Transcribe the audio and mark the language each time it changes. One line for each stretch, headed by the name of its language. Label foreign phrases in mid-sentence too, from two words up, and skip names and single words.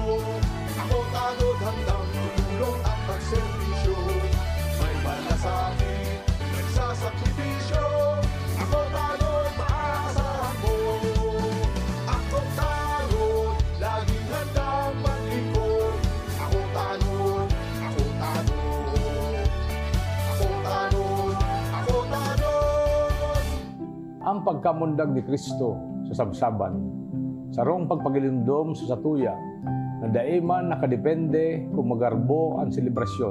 Filipino: Ako tanod, handang tumulong at magservisyo. May malasakit, nagsasakripisyo. Ako tanod, maaasahan mo. Ako tanod, laging handang mag-ikot. Ako tanod, ako tanod. Ako tanod, ako tanod.
Bikol: Ang pagkamundag ni Kristo sa sabsaban, sarong pagpagilindom sa satuya, na daiman nakadepende kung magarbo ang selebrasyon.